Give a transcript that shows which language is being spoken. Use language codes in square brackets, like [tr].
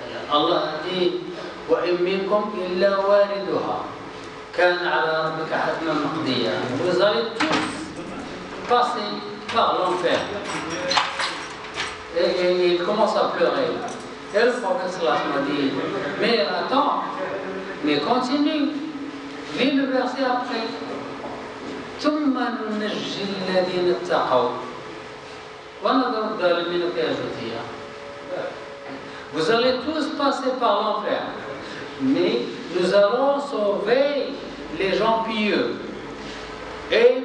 [fr] Allah a dit: [ar] وَإِن مِّنكُمْ إِلَّا وَارِدُهَا كَانَ عَلَى رَبِّكَ حَتْمًا مَقْضِيًّا. [fr] Vous allez tous passer par l'enfer. Et il commence à pleurer. Et le prophète [ar] sallallahu alayhi wa sallam [fr] dit: mais attends, mais continue, lis le verset après. [ar] ثم ننجي الذين اتقوا ونذر الظالمين فيها جثيا. [fr] Vous allez tous passer par l'enfer, mais nous allons sauver les gens pieux et